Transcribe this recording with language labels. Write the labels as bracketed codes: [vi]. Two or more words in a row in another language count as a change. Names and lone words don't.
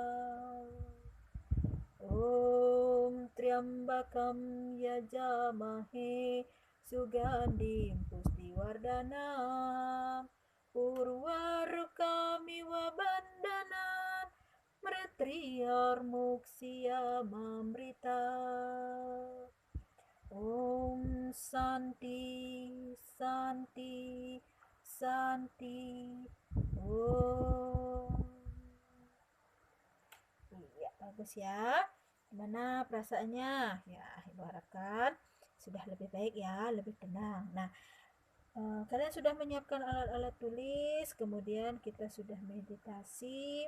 [sa] ॐ त्र्यम्बकं यजामहे सुगन्धिं पुष्टिवर्धनम् उर्वारुकमिव बन्धनान् मृत्योर् मुक्षीयमामृत. ॐ शान्तिः शान्तिः शान्तिः. Om. [id] Iya, bagus ya. Gimana perasaannya? Ya, ibu harapkan sudah lebih baik ya, lebih tenang. Nah, kalian sudah menyiapkan alat-alat tulis, kemudian kita sudah meditasi.